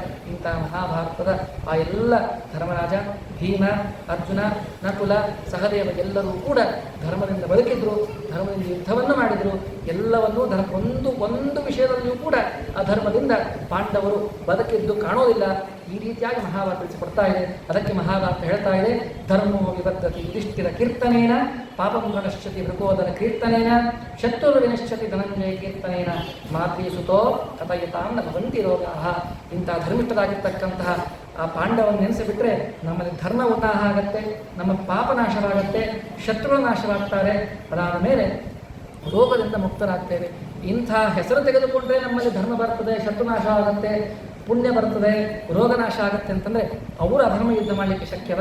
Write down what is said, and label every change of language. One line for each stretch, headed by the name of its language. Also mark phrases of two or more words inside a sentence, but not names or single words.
Kannada: ಇಂಥ ಮಹಾಭಾರತದ ಆ ಎಲ್ಲ ಧರ್ಮರಾಜ, ಭೀಮ, ಅರ್ಜುನ, ನಕುಲ, ಸಹದೇವ ಎಲ್ಲರೂ ಕೂಡ ಧರ್ಮದಿಂದ ಬದುಕಿದ್ರು, ಧರ್ಮದಿಂದ ಯುದ್ಧವನ್ನು ಮಾಡಿದರು. ಎಲ್ಲವನ್ನೂ ಒಂದು ವಿಷಯದಲ್ಲಿಯೂ ಕೂಡ ಅಧರ್ಮದಿಂದ ಪಾಂಡವರು ಬದುಕಿದ್ದು ಕಾಣೋದಿಲ್ಲ. ಈ ರೀತಿಯಾಗಿ ಮಹಾಭಾರತ ತಿಳಿಸಿಕೊಡ್ತಾ ಇದೆ. ಅದಕ್ಕೆ ಮಹಾಭಾರತ ಹೇಳ್ತಾ ಇದೆ,
Sanskrit: ಧರ್ಮೋ ವಿವರ್ಧತಿ ಯುಧಿಷ್ಠಿರ ಕೀರ್ತನೇನ ಪಾಪಂ ಪ್ರಣಶ್ಯತಿ ಭೃಕೋದರ ಕೀರ್ತನೇನ ಶತ್ರು ವಿನಶ್ಯತಿ ಧನಂಜಯ ಕೀರ್ತನೇನ ಮಾತೃಸುತೋ ಕಥಯತಾಂ ನ ಭವಂತಿ ರೋಗಾಃ.
Kannada: ಇಂಥ ಧರ್ಮಿಷ್ಠರಾಗಿರ್ತಕ್ಕಂತಹ ಆ ಪಾಂಡವನ್ನು ನೆನೆಸಿಬಿಟ್ರೆ ನಮ್ಮಲ್ಲಿ ಧರ್ಮ ಉತ್ತಾಹ ಆಗತ್ತೆ, ನಮ್ಮ ಪಾಪ ನಾಶವಾಗತ್ತೆ, ಶತ್ರುಗಳ ನಾಶವಾಗ್ತಾರೆ. ಅದಾದ ಮೇಲೆ ರೋಗದಿಂದ ಮುಕ್ತರಾಗ್ತೇವೆ. ಇಂಥ ಹೆಸರು ತೆಗೆದುಕೊಂಡ್ರೆ ನಮ್ಮಲ್ಲಿ ಧರ್ಮ ಬರ್ತದೆ, ಶತ್ರುನಾಶ ಆಗುತ್ತೆ, ಪುಣ್ಯ ಬರ್ತದೆ, ರೋಗನಾಶ ಆಗುತ್ತೆ ಅಂತಂದರೆ ಅವರು ಅಧರ್ಮ ಯುದ್ಧ ಮಾಡಲಿಕ್ಕೆ ಶಕ್ಯವ?